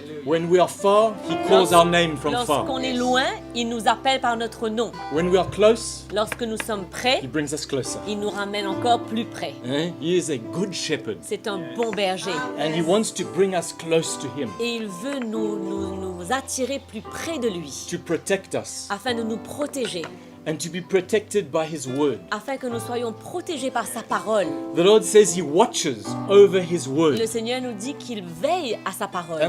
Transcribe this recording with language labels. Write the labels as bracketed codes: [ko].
[en] When we are far, He calls our name from far. [fr] Lorsqu'on est loin, il nous appelle par notre nom. [en] When we are close, [fr] Lorsque nous sommes près, [en] He brings us closer. [fr] il nous ramène encore plus près. [en] Eh? He is a good shepherd. [fr] C'est un bon berger. [en] And He wants to bring us close to Him, [fr] Et il veut nous attirer plus près de lui, [en] to protect us, [fr] afin de nous protéger, [en] and to be protected by His word. [fr] afin que nous soyons protégés par sa parole. [en] The Lord says He watches over His [fr] Le [en] word [fr] Seigneur nous dit qu'il veille à sa parole,